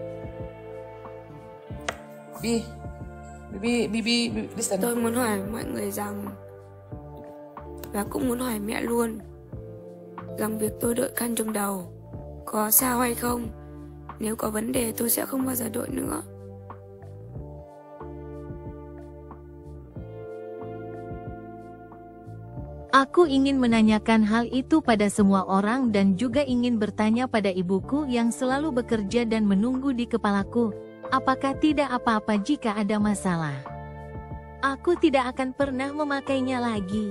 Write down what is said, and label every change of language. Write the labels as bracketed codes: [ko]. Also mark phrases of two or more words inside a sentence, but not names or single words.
[id] Bibi, listen. [vi] Tôi muốn hỏi mọi người rằng, và cũng muốn hỏi mẹ luôn, rằng việc tôi đội khăn trùm đầu có sao hay không? Nếu có vấn đề tôi sẽ không bao giờ đội nữa. [id] Aku ingin menanyakan hal itu pada semua orang dan juga ingin bertanya pada ibuku yang selalu bekerja dan menunggu di kepalaku. Apakah tidak apa-apa jika ada masalah? Aku tidak akan pernah memakainya lagi.